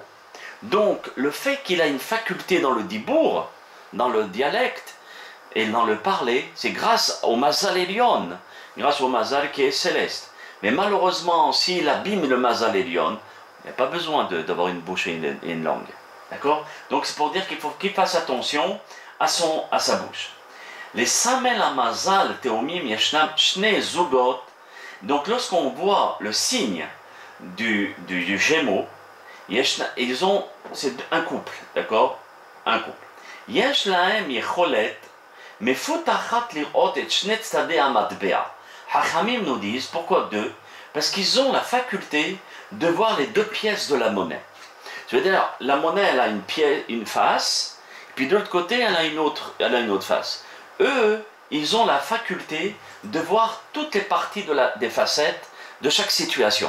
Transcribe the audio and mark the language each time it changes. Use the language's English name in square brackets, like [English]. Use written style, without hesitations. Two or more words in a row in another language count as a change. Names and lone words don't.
[French] Donc le fait qu'il a une faculté dans le dibour, dans le dialecte et dans le parler, c'est grâce au [Hebrew] מזל עליון, [French] grâce au mazal qui est céleste. Mais malheureusement, s'il abîme le [Hebrew] מזל עליון, [French] il n'y a pas besoin d'avoir une bouche et une langue. D'accord? Donc c'est pour dire qu'il faut qu'il fasse attention à sa bouche. [Hebrew] לסימן המזל תאומים ישנם שני זוגות. [French] Donc lorsqu'on voit le signe du Gémeaux, c'est un couple, d'accord? Un couple. [Hebrew] יש להם יכולת מפותחת לראות את שני צדי המטבע. [French] Hachamim nous disent, pourquoi deux? Parce qu'ils ont la faculté de voir les deux pièces de la monnaie. Je veux dire, la monnaie, elle a une face, puis de l'autre côté, elle a une autre face. Eux, ils ont la faculté de voir toutes les parties des facettes de chaque situation.